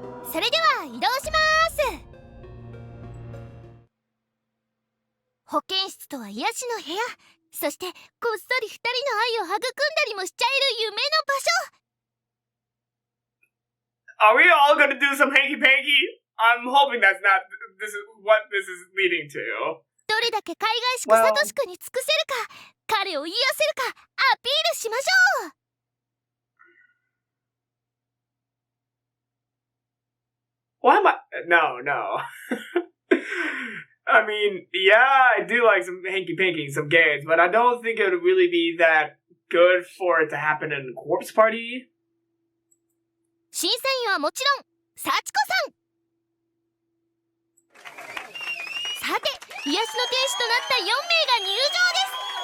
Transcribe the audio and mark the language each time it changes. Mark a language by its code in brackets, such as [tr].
[ja] それでは移動します。保健室とは癒しの部屋、そしてこっそり二人の愛を育んだりもしちゃえる夢の場所。 [en] Are we all gonna do some hanky panky? I'm hoping that's not this is what this is leading to. [ja] どれだけ海外しくサトシ君に尽くせるか、彼を癒せるかアピールしましょう。 [en] Why am I? No. I mean, yeah, I do like some hanky panky, some games, but I don't think it would really be that good for it to happen in a corpse party. [ja] 審査員はもちろん幸子さん。さて、癒しの天使となった4名が入場です。